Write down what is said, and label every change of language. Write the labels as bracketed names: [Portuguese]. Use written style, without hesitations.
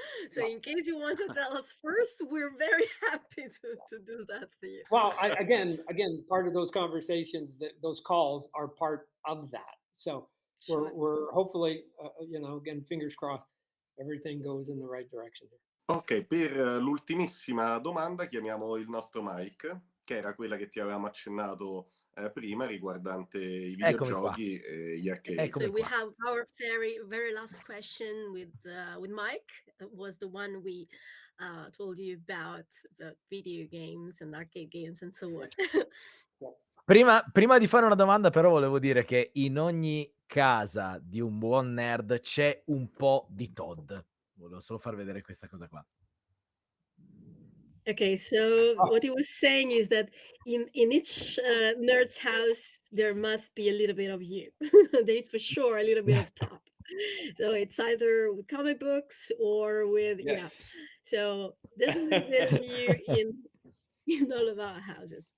[English] So in case you want to tell us first, we're very happy to do that for you. well, again, part of those conversations, those calls are part of that. So Sure. we're hopefully, again, fingers crossed, everything goes in the right direction here. [Italian] Ok, per l'ultimissima domanda chiamiamo il nostro Mike, che era quella che ti avevamo accennato prima riguardante i videogiochi e gli arcade. [English] Okay, so we have our very very last question with Mike. That was the one we told you about video games and arcade games and so on. [Italian] Prima di fare una domanda, però, volevo dire che in ogni casa di un buon nerd c'è un po' di Todd. Volevo solo far vedere questa cosa qua. [English] Okay, so what he was saying is that in each nerd's house there must be a little bit of you. There is for sure a little bit of Todd. So it's either with comic books or with So there's a little bit of you in all of our houses.